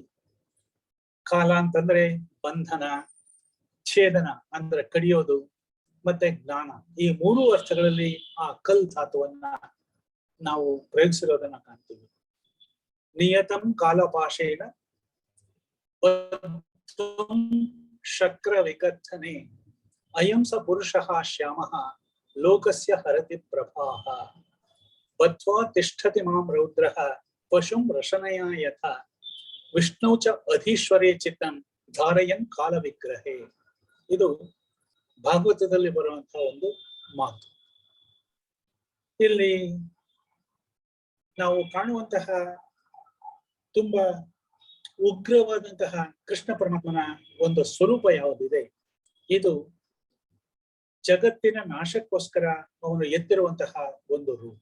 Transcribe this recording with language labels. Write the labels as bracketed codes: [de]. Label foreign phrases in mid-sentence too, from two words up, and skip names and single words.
[kn] ಕಾಲ ಅಂತಂದ್ರೆ ಬಂಧನ, ಛೇದನ ಅಂದ್ರೆ ಕಡಿಯೋದು, ಮತ್ತೆ ಜ್ಞಾನ, ಈ ಮೂರು ಅರ್ಥಗಳಲ್ಲಿ ಆ ಕಲ್ ಧಾತುವನ್ನ ನಾವು ಪ್ರಯೋಗಿಸಿರೋದನ್ನ ಕಾಣ್ತೀವಿ. [sa] ನಿಯತಂ ಕಾಲಪಾಶೇನ ಶಕ್ರ ವಿಕಥನೆ ಅಯಂ ಸ ಪುರುಷಃ ಶ್ಯಾಮಃ ಲೋಕಸ್ಯ ಹರತಿ ಪ್ರಭಾಃ ಬದ್ಧ್ವಾ ತಿಷ್ಠತಿ ಮಾಂ ರೌದ್ರಃ ಪಶುಂ ರಶನಯ ಯಥಾ ವಿಷ್ಣು ಚ ಅಧೀಶ್ವರೇ ಚಿತ್ತಂ ಧಾರಯನ್ ಕಾಲ ವಿಗ್ರಹೇ. [kn] ಇದು ಭಾಗವತದಲ್ಲಿ ಬರುವಂತಹ ಒಂದು ಮಾತು. ಇಲ್ಲಿ ನಾವು ಕಾಣುವಂತಹ ತುಂಬಾ ಉಗ್ರವಾದಂತಹ ಕೃಷ್ಣ ಪರಮಾತ್ಮನ ಒಂದು ಸ್ವರೂಪ ಯಾವುದಿದೆ, ಇದು ಜಗತ್ತಿನ ನಾಶಕ್ಕೋಸ್ಕರ ಅವನು ಎತ್ತಿರುವಂತಹ ಒಂದು ರೂಪ.